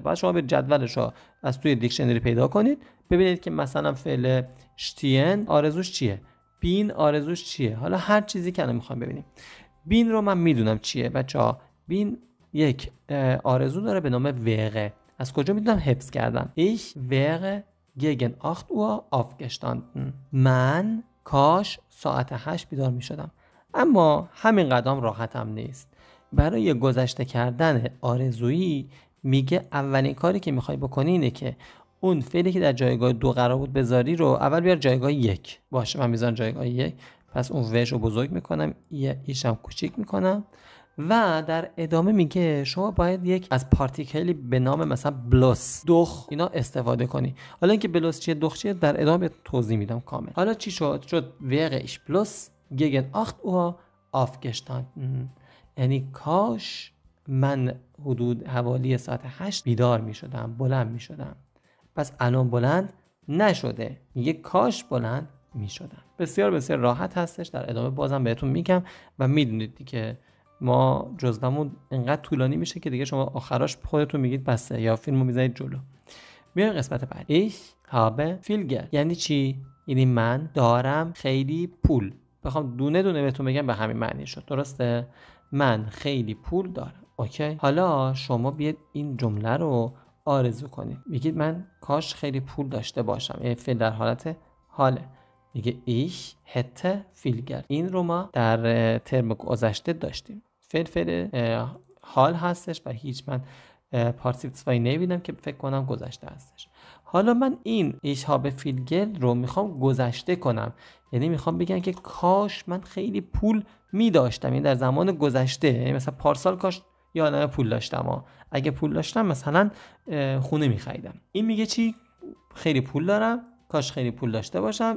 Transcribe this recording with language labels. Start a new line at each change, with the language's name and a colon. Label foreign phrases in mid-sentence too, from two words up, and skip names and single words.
Persian: باید شما به جدولش رو از توی دیکشنری پیدا کنید، ببینید که مثلا فعل شتین آرزوش چیه، بین آرزوش چیه. حالا هر چیزی که الان میخوایم ببینیم. بین رو من میدونم چیه بچه‌ها. بین یک آرزو داره به نام wäre. از کجا میدونم؟ حفظ کردم.
German: Ich wäre gegen 8 Uhr aufgestanden.
Persian: من کاش ساعت 8 بیدار میشدم. اما همین قدم راحتم نیست. برای گذشته کردن آرزویی میگه اولین کاری که میخوای بکنی اینه که اون فعلی که در جایگاه 2 قرار بود بذاری رو اول بیار جایگاه 1. باشه، من میذارم جایگاه 1. پس اون وش رو بزرگ میکنم، ایشم کوچیک میکنم و در ادامه میگه شما باید یک از پارتیکلی به نام مثلا بلوس، دخ اینا استفاده کنی. حالا اینکه بلوس چیه، دخ چیه، در ادامه توضیح میدم کامل. حالا چی شد؟
German: wäre ich bloß gegen 8 Uhr aufgestanden.
Persian: یعنی کاش من حدود حوالی ساعت 8 بیدار میشدم، بلند میشدم. پس الان بلند نشده، میگه کاش بلند میشدم. بسیار بسیار راحت هستش. در ادامه بازم بهتون میگم و میدونید که ما جزومون اینقدر طولانی میشه که دیگه شما آخراش خودتون میگید بسه یا فیلمو میذارید جلو. میایم قسمت بعد.
German: Ich habe viel Geld
Persian: یعنی چی؟ یعنی من دارم خیلی پول. بخوام دونه دونه بهتون بگم به همین معنی شد. درسته؟ من خیلی پول دارم. اوکی؟ حالا شما بیاید این جمله رو آرزو کنید. میگید من کاش خیلی پول داشته باشم. این فعل در حالت حاله. میگه
German: ich hätte viel Geld.
Persian: این رو ما در ترم گذشته داشتیم. فعل حال هستش و هیچ من پارتیسیپل zwei نمیبینم که فکر کنم گذشته هستش. حالا من این
German: ich habe viel Geld
Persian: رو میخوام گذشته کنم. یعنی میخوام بگم که کاش من خیلی پول میداشتم. این در زمان گذشته. یعنی مثلا پارسال کاش یه عالمه پول داشتم. اگه پول داشتم مثلا خونه میخریدم. این میگه چی؟ خیلی پول دارم، کاش خیلی پول داشته باشم.